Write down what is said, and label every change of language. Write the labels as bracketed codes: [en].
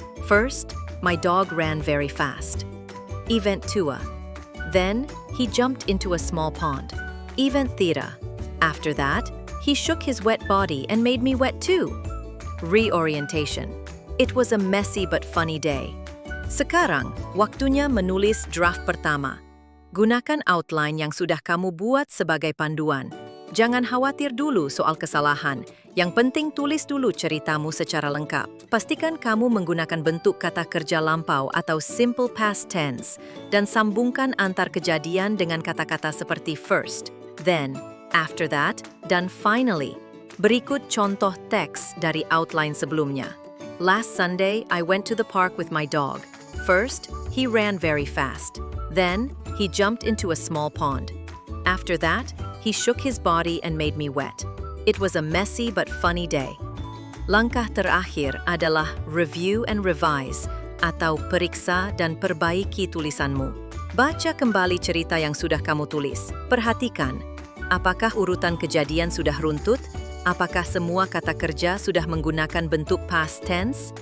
[en] First, my dog ran very fast. Event 2. Then, he jumped into a small pond. Event 3. After that, he shook his wet body and made me wet too. Reorientation. It was a messy but funny day. [id] Sekarang, waktunya menulis draft pertama. Gunakan outline yang sudah kamu buat sebagai panduan. Jangan khawatir dulu soal kesalahan. Yang penting tulis dulu ceritamu secara lengkap. Pastikan kamu menggunakan bentuk kata kerja lampau atau simple past tense dan sambungkan antar kejadian dengan kata-kata seperti [en] first, then, after that, [id] dan finally. Berikut contoh teks dari outline sebelumnya. [en] Last Sunday, I went to the park with my dog. First, he ran very fast. Then, he jumped into a small pond. After that, he shook his body and made me wet. It was a messy but funny day. [id] Langkah terakhir adalah [en] review and revise [id] atau periksa dan perbaiki tulisanmu. Baca kembali cerita yang sudah kamu tulis. Perhatikan, apakah urutan kejadian sudah runtut? Apakah semua kata kerja sudah menggunakan bentuk past tense?